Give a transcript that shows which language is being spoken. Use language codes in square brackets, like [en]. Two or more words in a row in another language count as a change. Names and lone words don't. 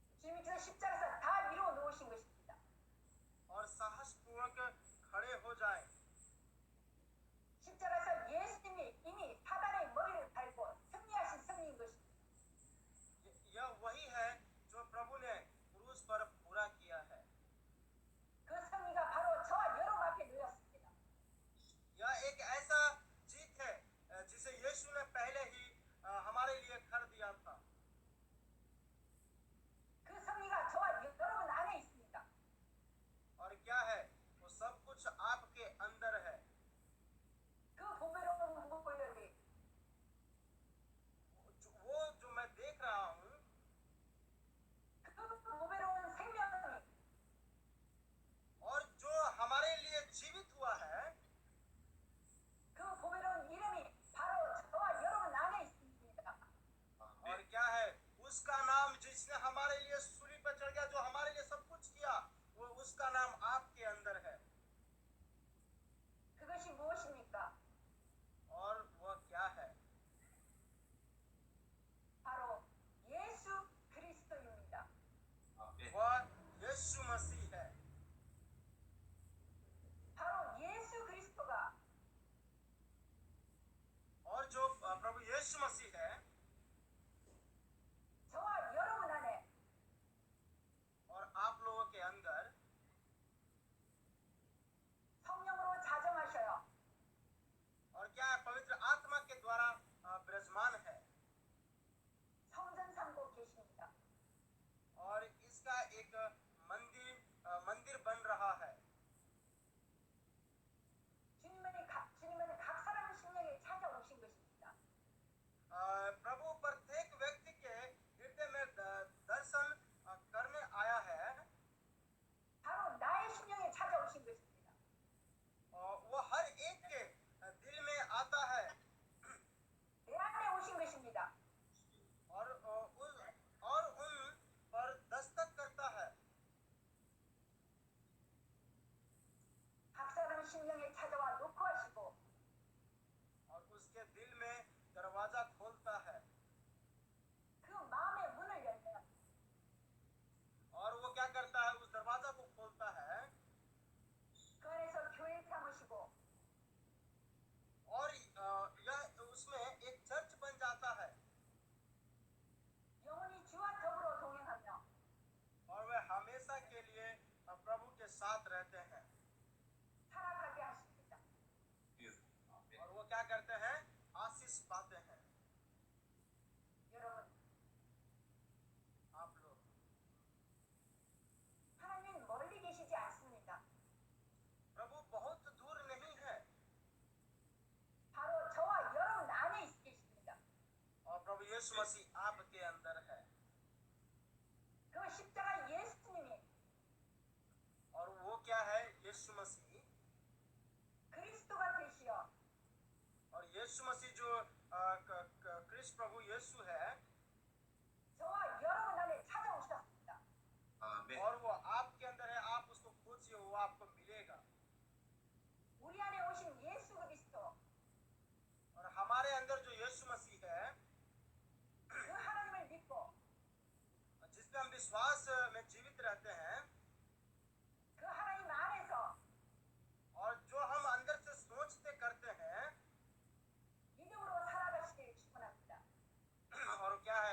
[ko] 주님께서 십자가에서 다 이루어 놓으신 것입니다. [hi] और साहसपूर्वक खड़े हो जाएं। [ko] 십자가에서 예수님이 이미 사단의 머리를 밟고 승리하신 승리인 것입니다. [hi] यह वही है जो प्रभु ने क्रूस पर पूरा किया है। [ko] 그 승리가 바로 저와 여러분 앞에 놓였습니다. [hi] यह एक ऐसा जीत है जिसे यीशु ने पहले ही हमारे लिए कर दिया था। [ko] 그 승리가 저와 여러분 안에 있습니다. [hi] और क्या है, वो सब कुछ आपके अंदर है। [ko] 그 보배로운 무고열이 [hi] वो जो मैं देख रहा हूँ, [ko] 그 보배로운 생명이 [hi] और जो हमारे लिए जीवित हुआ है, [ko] 그 보배로운 이름이 바로 저와 여러분 안에 있습니다. [hi] और क्या है, उसका नाम जिसने हमारे लिए सूली पर चढ़ गया, जो हमारे लिए सब कुछ किया, वो उसका नाम आपके अंदर है। [ko] 그것이 무엇입니까? [hi] और वह क्या है? [ko] 바로 예수 그리스도입니다. [hi] वह यीशु मसीह है। [ko] 바로 예수 그리스도가 [hi] और जो प्रभु यीशु मसीह है, [ko] 저와 여러분 안에 [hi] और आप लोगों के अंदर [ko] 성령으로 자정하셔요. [hi] और क्या है, पवित्र आत्मा के द्वारा विराजमान है। [ko] 성전 삼고 계십니다. [hi] और इसका एक मंदिर बन रहा है। [ko] 주님은 각 사람 심령에 찾아오신 것입니다. [hi] प्रभु प्रत्येक व्यक्ति के हृदय में दर्शन करने आया है। [ko] 바로 나의 심령에 찾아오신 것입니다. [hi] वो हर एक के दिल में आता है [ko] 내 안에 오신 것입니다. [hi] और उन पर दस्तक करता है। [ko] 각 사람 심령에 찾아와 녹화하시고 [hi] और उसके दिल में दरवाजा खोलता है। [ko] 그 마음의 문을 열면 [hi] और वो क्या करता है, उस दरवाजा को खोलता है [ko] 그 안에서 교회 삼으시고 [hi] और यह उसमें एक चर्च बन जाता है। [ko] 영원히 주와 더불어 동행하며 [hi] और वे हमेशा के लिए प्रभु के साथ रहते हैं। [ko] 살아가게 하십니다. [hi] और वो क्या करते हैं, आशीष पाते हैं। [ko] 여러분, [hi] आप लोग, [ko] 하나님 멀리 계시지 않습니다. [hi] प्रभु बहुत दूर नहीं है। [ko] 바로 저와 여러분 안에 계십니다. [hi] और प्रभु यीशु मसीह आपके अंदर है। [ko] 그 십자가 예수님이 [hi] और वो क्या है, यीशु मसीह। [ko] 그리스도가 되시어 [hi] और यीशु मसीह जो कृष्ण प्रभु यीशु है, [ko] 저와 여러분 안에 찾아오셨습니다. [hi] और वो आपके अंदर है। आप उसको खोजिए, वो आपको मिलेगा। [ko] 우리 안에 오신 예수 그리스도 [hi] और हमारे अंदर जो यीशु मसीह है, [ko] 그 하나님을 믿고 [hi] जिस पे हम विश्वास में जीवित रहते हैं, [ko] 그 하나님 안에서 [hi] और जो हम अंदर से सोचते करते हैं, [ko] 믿음으로 살아가시길 축원합니다. [hi] और क्या